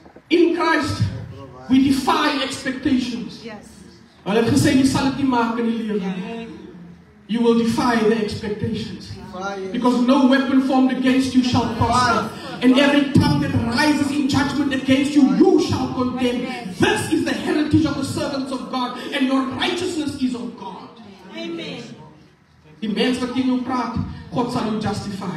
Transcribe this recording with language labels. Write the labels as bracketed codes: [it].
[en] In Christ, we defy expectations. [af] Hulle het gesê jy sal dit nie maak in die lewe. [en] You will defy the expectations. Because no weapon formed against you shall prosper. And every tongue that rises in judgment against you, you shall condemn. This is the heritage of the servants of God, and your righteousness is of God. Amen. [af] Die mens wat teen jou praat, God sal jou justify.